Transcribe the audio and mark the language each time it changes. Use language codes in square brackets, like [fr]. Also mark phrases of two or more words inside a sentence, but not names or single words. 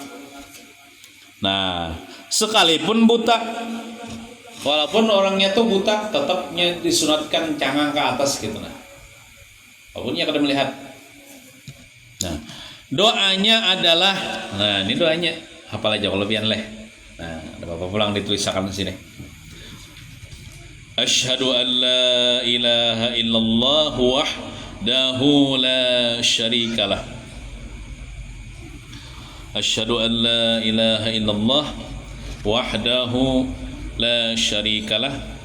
[bjn] Nah, sekalipun buta, walaupun orangnya tuh buta, tetapnya disunatkan cangang ke atas gitu. Nah, walaupun dia kada melihat. Nah, doanya adalah, nah ini doanya, hafal aja kalau pian leh. Nah, ada bapak pulang dituliskan di sini. [ar] أشهد أن لا إله إلا الله وحده لا شريك له. أشهد أن لا إله إلا الله وحده لا شريك له.